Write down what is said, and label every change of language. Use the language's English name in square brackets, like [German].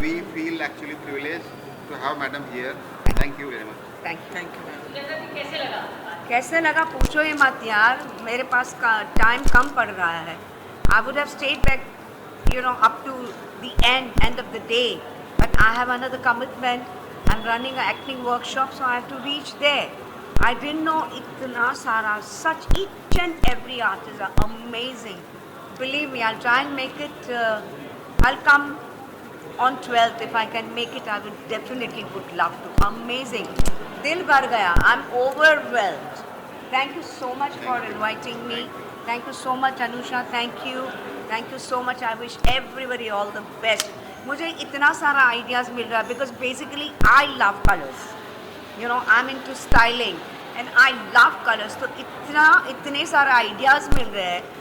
[English] we feel actually privileged to have madam here. Thank you very much. Thank you. [Hindi] कैसे लगा पूछो ही मत यार, मेरे पास टाइम कम पड़ रहा है. [English] I would have stayed back, up to the end of the day, but I have another commitment. I'm running an acting workshop, so I have to reach there. I didn't know [Hindi] itna sara, [English] such each and every artist are amazing. Believe me, I'll try and make it. I'll come on 12th if I can make it. I would definitely would love to. Amazing. [Hindi] Dil bhar gaya. [English] I'm overwhelmed. Thank you so much for inviting me. Thank you so much, Anusha. Thank you. Thank you so much. I wish everybody all the best. [Hindi] मुझे इतना सारा ideas मिल रहा है [English] because basically I love colors. I'm into styling and I love colors. [Hindi] तो इतने सारे ideas मिल रहे हैं.